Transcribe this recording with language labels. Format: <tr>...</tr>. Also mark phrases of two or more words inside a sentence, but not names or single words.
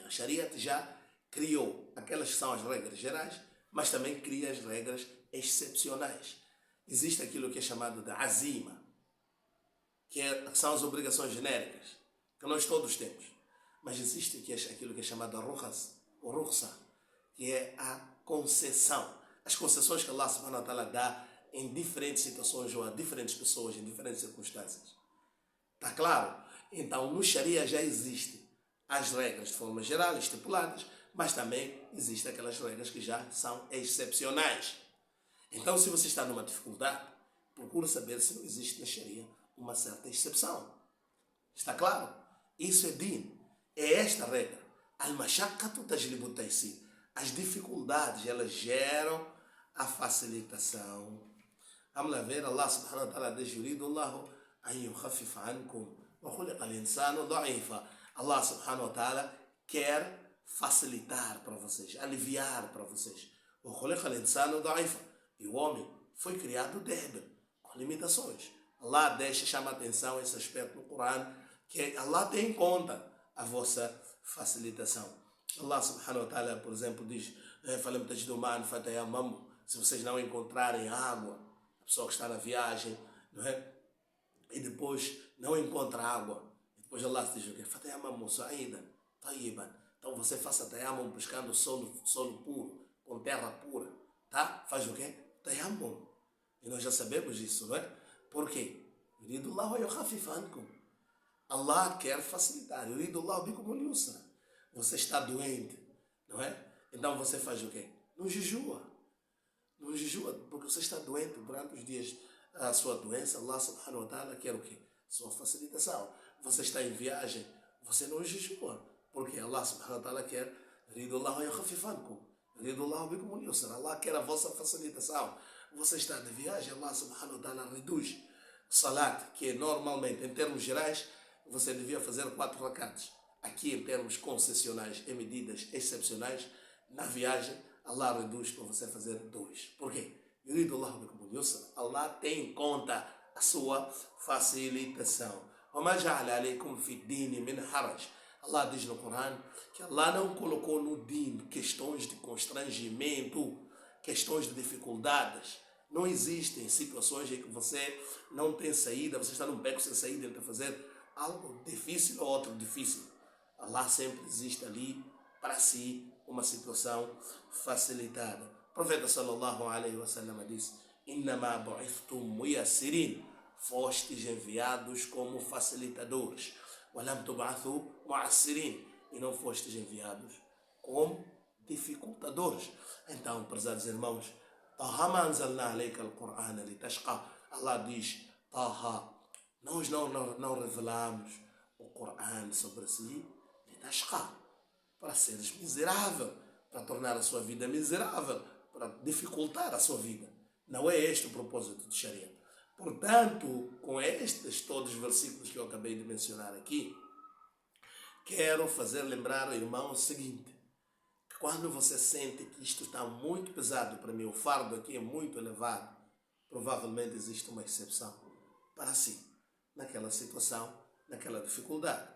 <pt>A Sharia já criou aquelas que são as regras gerais, mas também cria as regras excepcionais. Existe aquilo que é chamado de azima, que são as obrigações genéricas, que nós todos temos. Mas existe aquilo que é chamado de rukhas, ou rukhsa, que é a concessão. As concessões que Allah</pt> <ar>سبحانه وتعالى</ar> <pt>dá em diferentes situações ou a diferentes pessoas, em diferentes circunstâncias. Está claro? Então, no Sharia já existem as regras de forma geral, estipuladas, mas também existem aquelas regras que já são excepcionais. Então, se você está numa dificuldade, procure saber se não existe na Sharia uma certa exceção. Está claro? Isso é din. É esta regra.</pt> <ar>المشقة تجلب التيسير.</ar> <pt>As dificuldades, elas geram a facilitação. Vamos lá ver,</pt> <ar>الله سبحانه وتعالى diz: يريد الله أن يخفف عنكم وخلق الإنسان ضعيفا.</ar> <pt>Allah</pt> <ar>سبحانه وتعالى</ar> <pt>quer facilitar para vocês, aliviar para vocês.</pt> <ar>وخلق الإنسان ضعيفا.</ar> <pt>E o homem foi criado débil, com limitações. Allah chama a atenção esse aspecto no Corão, que Allah tem em conta a vossa facilitação.</pt> <ar>الله سبحانه وتعالى,</ar> <pt>por exemplo, diz: se vocês não encontrarem água, a pessoa que está na viagem, não é? E depois não encontra água, e depois Allah diz o quê? Então você faça tayammum buscando solo puro, com terra pura, tá? Faz o quê? Tayammum. E nós já sabemos disso, não é? Por quê? Allah quer facilitar. Você está doente, não é? Então você faz o quê? Não jejua. Não jejua, porque você está doente durante os dias da sua doença. Allah</pt> <ar>سبحانه وتعالى</ar> <pt>quer o quê? Sua facilitação. Você está em viagem, você não jejua, porque Allah</pt> <ar>سبحانه وتعالى</ar> <pt>quer. Allah quer a vossa facilitação. Você está de viagem,</pt> <ar>الله سبحانه وتعالى reduz salat,</ar> <pt>que normalmente, em termos gerais, você devia fazer 4 rakats. Aqui, em termos concessionais, em medidas excepcionais, na viagem, Allah reduz para você fazer 2. Por quê? Allah tem em conta a sua facilitação. Allah diz no Corão que Allah não colocou no din questões de constrangimento, questões de dificuldades. Não existem situações em que você não tem saída, você está num beco sem saída, ele está fazer algo difícil ou outro difícil. Allah sempre existe ali para si uma situação facilitada. O profeta</pt> <ar>صلى الله عليه وسلم disse: "إنما بعثتم ميسرين",</ar> <pt>fostes enviados como facilitadores.</pt> <ar>"ولم تبعثوا معسرين",</ar> <pt>e não fostes enviados como dificultadores. Então, prezados irmãos,</pt> <ar>"طه أنزلنا عليك القرآن لتشقى",</ar> <pt>Allah diz: "Taha", nós não revelamos o Corão sobre si, litashqa, para seres miserável, para tornar a sua vida miserável, para dificultar a sua vida. Não é este o propósito de Sharia. Portanto, com estes todos os versículos que eu acabei de mencionar aqui, quero fazer lembrar ao irmão o seguinte: que quando você sente que isto está muito pesado para mim, o fardo aqui é muito elevado, provavelmente existe uma exceção para si, naquela situação, naquela dificuldade.</pt>